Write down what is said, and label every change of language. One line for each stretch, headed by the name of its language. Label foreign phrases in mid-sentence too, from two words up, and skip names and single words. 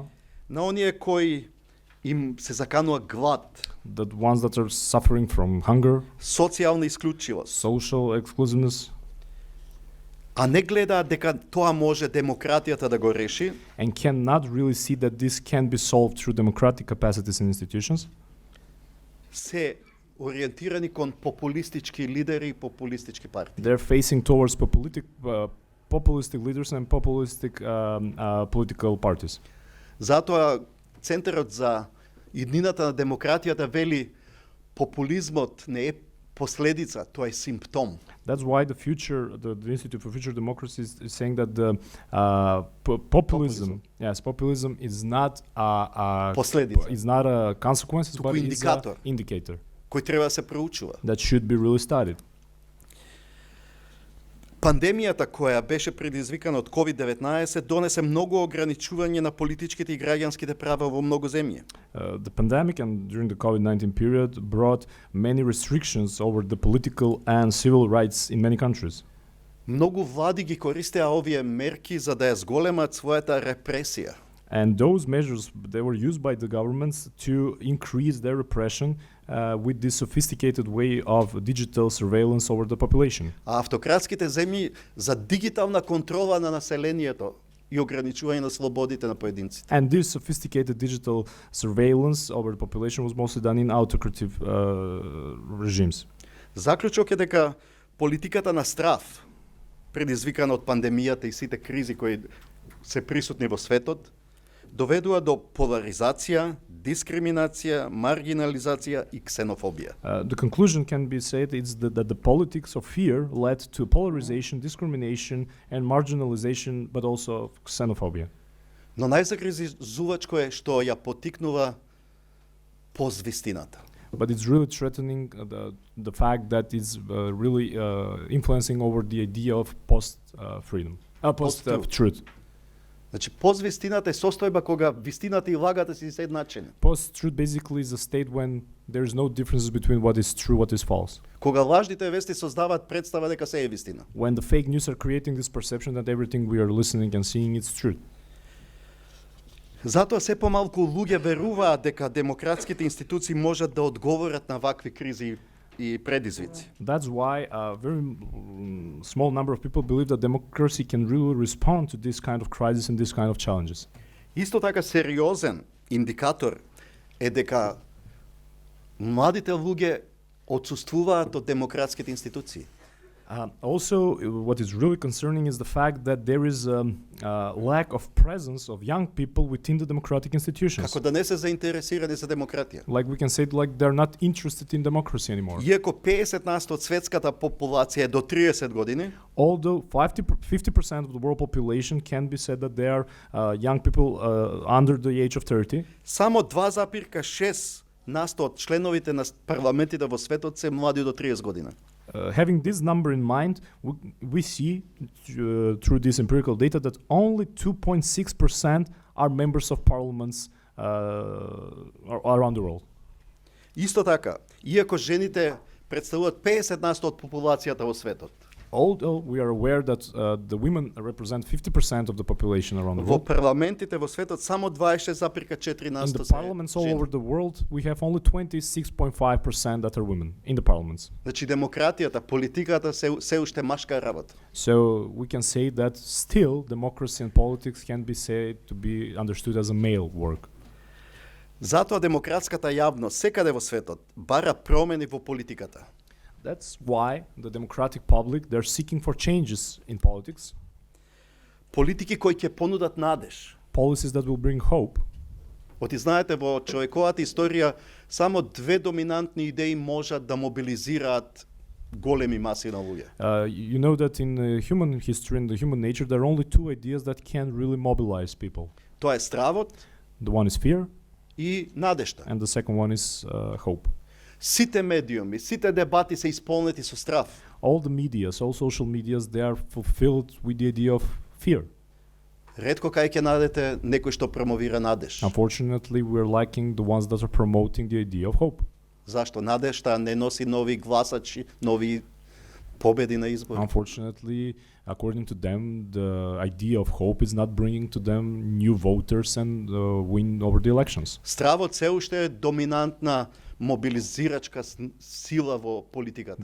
Macedonian: на оние кои им се заканува глад,
English: the ones that are suffering from hunger,
Macedonian: социјална исклучивост,
English: social exclusiveness,
Macedonian: а не гледаат дека тоа може демократијата да го реши,
English: and cannot really see that this can be solved through democratic capacities and institutions,
Macedonian: се ориентирани кон популистички лидери и популистички партии.
English: they're facing towards populistic leaders and populistic political parties.
Macedonian: Затоа Центарот за иднината на демократијата вели популизмот не е последица, тоа е симптом.
English: That's why the Institute for Future Democracy is saying that the populism is not
Macedonian: Последица.
English: is not a consequence,
Macedonian: Туку
English: but is
Macedonian: индикатор.
English: an indicator
Macedonian: Кој треба да се проучува.
English: that should be really studied.
Macedonian: Пандемијата која беше предизвикана од COVID-19 донесе многу ограничување на политичките и граѓанските права во многу земји.
English: The pandemic and during the COVID-19 period brought many restrictions over the political and civil rights in many countries.
Macedonian: Многу влади ги користеа овие мерки за да ја зголемат својата репресија.
English: And those measures, they were used by the governments to increase their repression with this sophisticated way of digital surveillance over the population.
Macedonian: А автократските земји за дигитална контрола на населението и ограничување на слободите на поединците.
English: And this sophisticated digital surveillance over the population was mostly done in autocratic regimes.
Macedonian: Заклучок е дека политиката на страв, предизвикана од пандемијата и сите кризи кои се присутни во светот, доведува до поларизација, дискриминација, маргинализација и ксенофобија.
English: The conclusion can be said is that the politics of fear led to polarization, discrimination, and marginalization, but also xenophobia.
Macedonian: Но најзагрижувачко е што ја поттикнува позвистината.
English: But it's really threatening the fact that it's really influencing over the idea of post-freedom, post-truth.
Macedonian: Значи, позвистината е состојба кога вистината и лагата си едначени.
English: Post-truth basically is a state when there is no differences between what is true, what is false.
Macedonian: Кога лажните вести создаваат представа дека се е вистина.
English: When the fake news are creating this perception that everything we are listening and seeing is true.
Macedonian: Затоа се помалку луѓе веруваат дека демократските институции можат да одговорат на вакви кризи и предизвици.
English: That's why a very small number of people believe that democracy can really respond to this kind of crisis and this kind of challenges.
Macedonian: Исто така сериозен индикатор е дека младите луѓе отсуствуваат од демократските институции.
English: Also, what is really concerning is the fact that there is lack of presence of young people within the democratic institutions.
Macedonian: Како да не се заинтересирани за демократија.
English: Like we can say, like they're not interested in democracy anymore.
Macedonian: Иако 50% од светската популација е до 30 години,
English: Although 50% of the world population can be said that they are young people under the age of 30,
Macedonian: само 2,6% од членовите на парламентите во светот се млади до 30 година.
English: having this number in mind, we see through this empirical data that only 2.6% are members of parliaments around the world.
Macedonian: Исто така, иако жените представуваат 50% од популацијата во светот,
English: Although we are aware that the women represent 50% of the population around the
Macedonian: во
English: world,
Macedonian: парламентите во светот само 26,4%
English: in the
Macedonian: се
English: parliaments all
Macedonian: жени.
English: over the world, we have only 26.5% that are women in the parliaments.
Macedonian: Значи демократијата, политиката се уште машка работа.
English: So we can say that still democracy and politics can be said to be understood as a male work.
Macedonian: Затоа демократската јавност секаде во светот бара промени во политиката.
English: That's why the democratic public, they're seeking for changes in politics,
Macedonian: Политики кои ќе понудат надеж.
English: policies that will bring hope.
Macedonian: Оти знаете, во човековата историја само две доминантни идеи можат да мобилизираат големи маси на луѓе.
English: You know that in human history, in the human nature, there are only two ideas that can really mobilize people.
Macedonian: Тоа е стравот
English: The one is fear,
Macedonian: и надежта.
English: and the second one is hope.
Macedonian: Сите медиуми, сите дебати се исполнети со страв.
English: All the medias, all social medias, they are fulfilled with the idea of fear.
Macedonian: Ретко кај ќе најдете некој што промовира надеж.
English: Unfortunately, we're lacking the ones that are promoting the idea of hope.
Macedonian: Зашто надежта не носи нови гласачи, нови победи на избори.
English: Unfortunately, according to them, the idea of hope is not bringing to them new voters and win over the elections.
Macedonian: Стравот се уште е доминантна мобилизирачка сила во политиката